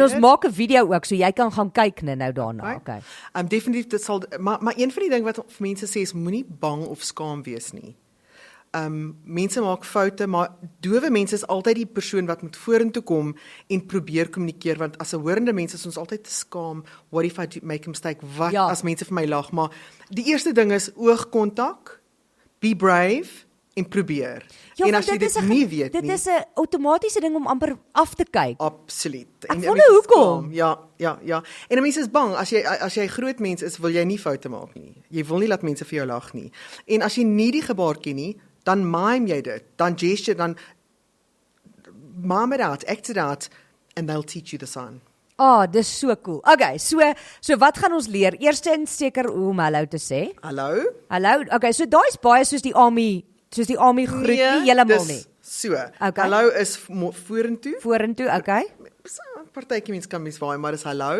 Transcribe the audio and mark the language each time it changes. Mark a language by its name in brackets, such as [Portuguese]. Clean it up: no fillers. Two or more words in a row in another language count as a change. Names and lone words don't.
[Afrikaans] En ons maak 'n video ook, so jy kan gaan kyk nou daarna. Okay. Definitief, dit sal, maar een van die dinge wat vir mense sê is, moenie bang of skaam wees nie. Mense maak foute, maar dowe mense is altyd die persoon wat moet vorentoe kom en probeer kommunikeer, want as 'n horende mens is ons altyd te skaam, [English] what if I make a mistake, [Afrikaans] wat as mense vir my lag, maar die eerste ding is oogkontak, [English] be brave, [Afrikaans] en probeer. En as jy dit nie weet nie. Dit is 'n outomatiese ding om amper af te kyk. Absoluut. Ek wonder hoekom. Ja. En 'n mens is bang, as jy groot mens is, wil jy nie foute maak nie. Jy wil nie laat mense vir jou lag nie. En as jy nie die gebaar ken nie, dan mime jy dit, dan gesture, dan [English] mime it out, act it out, and they'll teach you the sign. [Afrikaans] Dis so cool. Okay, so wat gaan ons leer? Eerstens seker hoe om hallo te sê. Hallo. Okay, so daai is baie soos die army groet nie heeltemal nie. So. Okay. Hallo is vorentoe. Vorentoe, okay. Partytjie mense kan mens waai, maar dis hallo.